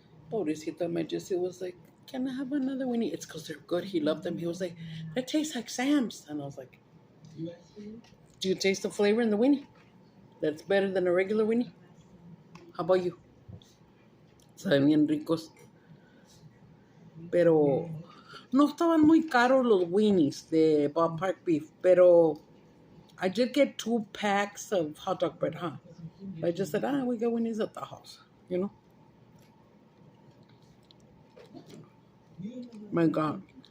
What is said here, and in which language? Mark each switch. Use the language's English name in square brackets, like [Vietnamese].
[Spanish] Pobrecita, [English] my Jesse was like, can I have another Winnie? It's because they're good. He loved them. He was like, that tastes like Sam's. And I was like, do you taste the flavor in the Winnie? That's better than a regular Winnie? How about you? [Spanish] Saben bien ricos. Pero no estaban muy caros los Winnies de ballpark beef. Pero [English] I did get 2 packs of hot dog bread, huh? I just said, we got Winnies at the house, you know? My God.